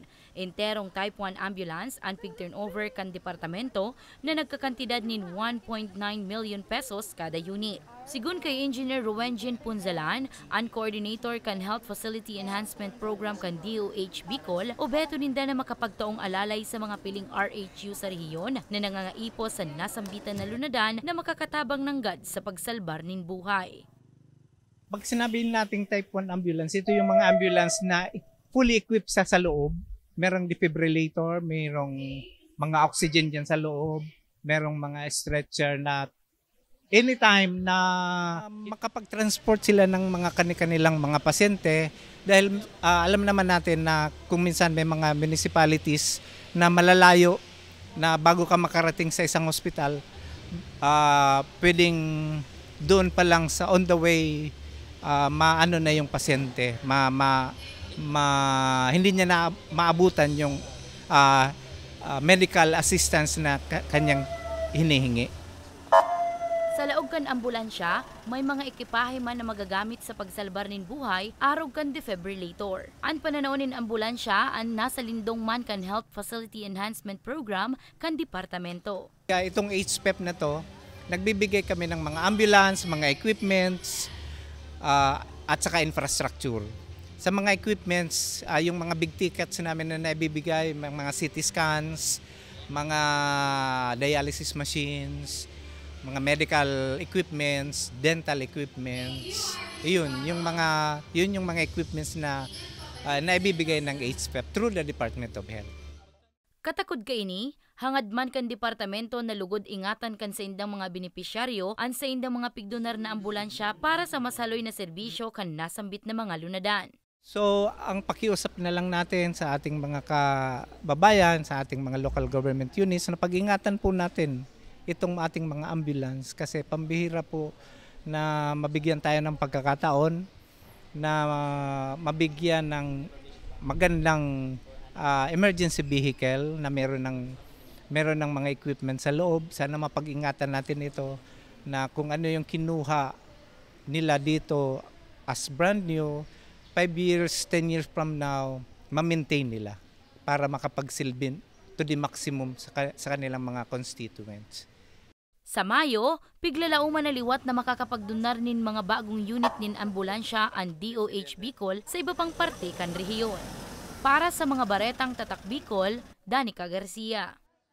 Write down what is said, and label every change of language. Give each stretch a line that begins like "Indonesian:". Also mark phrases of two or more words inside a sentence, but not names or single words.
Bikol: Enterong Type 1 ambulance ang pig-turnover kan departamento na nagkakantidad nin 1.9 million pesos kada unit. Sigun kay Engineer Ruwenjin Punzalan, ang coordinator kan Health Facility Enhancement Program kan DOH Bicol, obeto ninda na makapagtaong alalay sa mga piling RHU sa rehiyon na nangangaipo sa nasambitan na lunadan na makakatabang ng God sa pagsalbar nin buhay.
Filipino: Pag sinabi nating Type 1 ambulance, ito yung mga ambulance na
English: fully equipped
Filipino: sa loob. Merong defibrillator, merong mga oxygen dyan sa loob, merong mga stretcher na anytime na makapag-transport sila ng mga kanilang mga pasyente dahil alam naman natin na kung minsan may mga municipalities na malalayo na bago ka makarating sa isang ospital, pwedeng doon pa lang sa
English: on the way
Filipino: maano na yung pasyente, hindi niya na maabutan yung
English: medical assistance
Filipino: na kanyang hinihingi.
Bikol: Sa laog kan ambulansya, may mga ekipahe man na magagamit sa pagsalbar nin buhay, arog kan defibrillator. Ang pananaw nin ambulansya ang nasa lindong man kan Health Facility Enhancement Program kan departamento.
Filipino: Kaya itong HPEP na to, nagbibigay kami ng mga ambulance, mga equipments, at saka infrastructure. Sa mga equipments, yung mga
English: big tickets
Filipino: namin na naibibigay, mga
English: CT scans,
Filipino: mga
English: dialysis machines,
Filipino: mga
English: medical equipments, dental equipments.
Filipino: Yun yung mga equipments na naibibigay ng HPEP
English: through the Department of Health.
Bikol: Katakod kay ini, hangad man kan departamento na lugod ingatan kan sa indang mga benepisyaryo an sa indang mga pigdonar na ambulansya para sa masaloy na serbisyo kan nasambit na mga lunadan.
Filipino: So, ang pakiusap na lang natin sa ating mga kababayan, sa ating mga
English: local government units
Filipino: na pag-ingatan po natin itong ating mga ambulance kasi pambihira po na mabigyan tayo ng pagkakataon na mabigyan ng magandang
English: emergency vehicle
Filipino: na meron ng mga equipment sa loob. Sana mapag-ingatan natin ito na kung ano yung kinuha nila dito
English: as brand new, 5 years, 10 years from
Filipino: now, ma-maintain nila para makapagsilbin
English: to the maximum
Filipino: sa kanilang mga constituents.
Bikol: Sa Mayo, piglalauman na liwat na makakapagdunar nin mga bagong unit nin ambulansya ang DOH Bicol sa iba pang parte kan rehiyon. Para sa mga baretang tatak Bicol, Danica Garcia.